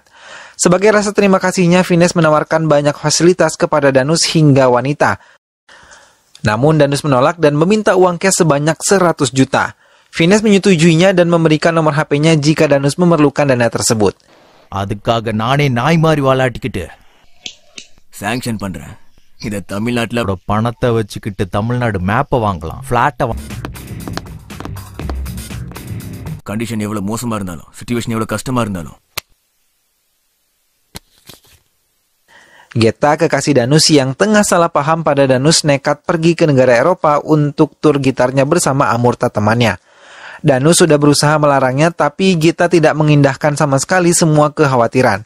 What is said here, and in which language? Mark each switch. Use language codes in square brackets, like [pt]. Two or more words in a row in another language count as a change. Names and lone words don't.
[id] Sebagai rasa terima kasihnya, Vines menawarkan banyak fasilitas kepada Danus hingga wanita. Namun Danus menolak dan meminta uang cash sebanyak 100 juta. Vines menyetujuinya dan memberikan nomor HP-nya jika Danus memerlukan dana tersebut. [ta] அதுக்காக நானே நாய் மாதிரி வாலாட்டிக்கிட்டு சாங்ஷன் பண்றேன். இத தமிழ்நாட்டுல பணத்தை வச்சுக்கிட்டு தமிழ்நாடு மேப்பை வாங்கலாம். [en] flat condition [ta] எவ்வளவு மோசமா இருந்தாலும், சிச்சுவேஷன் எவ்வளவு கஷ்டமா இருந்தாலும். [id] Geta, kekasih Danus yang tengah salah paham pada Danus, nekat pergi ke negara Eropa untuk tur gitarnya bersama Amurta temannya. Danus sudah berusaha melarangnya, tapi Geta tidak mengindahkan sama sekali semua kekhawatiran.